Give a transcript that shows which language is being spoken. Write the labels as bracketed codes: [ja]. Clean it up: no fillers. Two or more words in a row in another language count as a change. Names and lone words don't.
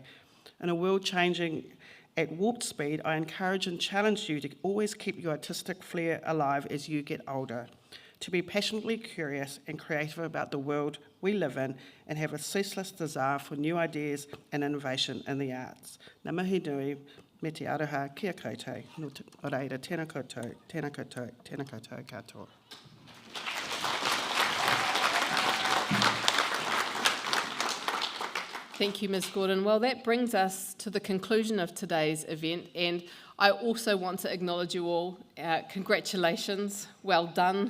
[en] In a world changing at warp speed, I encourage and challenge you to always keep your artistic flair alive as you get older, to be passionately curious and creative about the world we live in and have a ceaseless desire for new ideas and innovation in the arts. [mi] Ngā mihi nui, Me te aroha kia koutou, no te oreira tēnā koutou, tēnā koutou, tēnā koutou katoa. [en] Thank you, Ms. Gordon. Well, that brings us to the conclusion of today's event, and I also want to acknowledge you all. Congratulations, well done.